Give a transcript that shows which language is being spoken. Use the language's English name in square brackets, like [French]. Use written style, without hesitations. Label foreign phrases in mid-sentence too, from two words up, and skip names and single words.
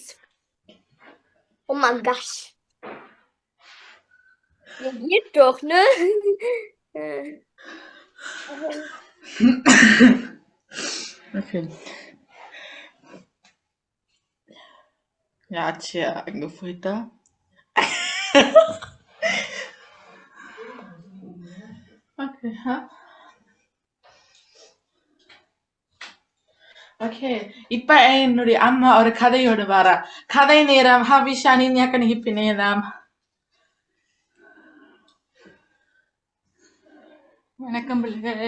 [German] Oh mein Gott. Ja, geht doch, ne? Okay. Ja, tja, angefühlt da. Okay, ha? [Tamil] Okay, இப்ப என்னுடைய அம்மா ஒரு கதையோடு வரா. கதை நேரம் ஹவிஷா நீங்க நிகழ்ச்சி நேரம். வணக்கம் பிள்ளைகளே.